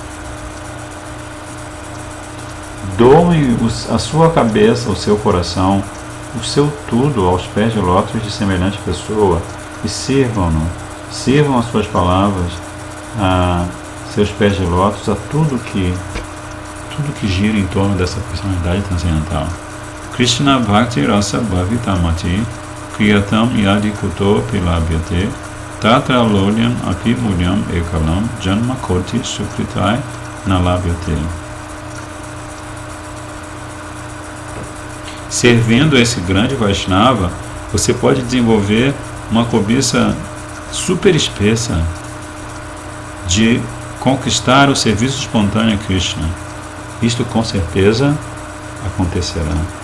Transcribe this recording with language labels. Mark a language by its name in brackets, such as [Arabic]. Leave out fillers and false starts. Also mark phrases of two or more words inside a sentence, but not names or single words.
[Portuguese] Doem a sua cabeça, o seu coração, o seu tudo aos pés de lótus de semelhante pessoa e sirvam-no, sirvam as suas palavras a seus pés de lótus, a tudo que gira em torno dessa personalidade transcendental. [Sanskrit] Krishna Bhakti Rasa Bhavitamati Kriyatam Yadi Kuto Pilabhyate Tatra Lolyam Api Mulyam Ekalam Janma Koti Sukritai Nalabhyate. [Portuguese] Servindo esse grande Vaishnava, você pode desenvolver uma cobiça super espessa de conquistar o serviço espontâneo a Krishna. Isto com certeza acontecerá.